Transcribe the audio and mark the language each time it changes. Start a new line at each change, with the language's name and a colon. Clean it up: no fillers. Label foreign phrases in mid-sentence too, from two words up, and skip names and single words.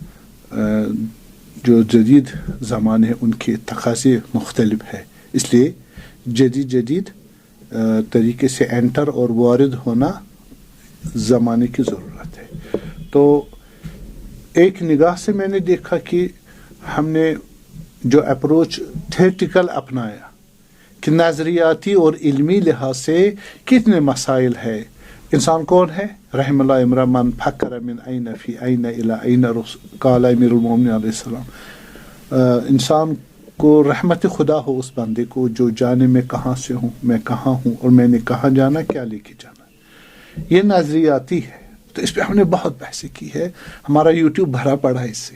Urdu: جو جدید زمانے ہیں ان کے تقاضے مختلف ہیں، اس لیے جدید طریقے سے انٹر اور وارد ہونا زمانے کی ضرورت ہے۔ تو ایک نگاہ سے میں نے دیکھا کہ ہم نے جو
English: approach theoretical
Urdu: اپنایا کہ نظریاتی اور علمی لحاظ سے کتنے مسائل ہے۔
Arabic: انسان کون ہے؟ رحم اللہ امرأ من فکر من این فی این الی این قال امیر المومنین علیہ السلام۔
Urdu: انسان کو رحمت خدا ہو اس بندے کو جو جانے میں کہاں سے ہوں، میں کہاں ہوں، اور میں نے کہاں جانا، کیا لے کے جانا۔ یہ نظریاتی ہے، تو اس پہ ہم نے بہت بحثیں کی ہے، ہمارا یوٹیوب بھرا پڑا ہے اس سے۔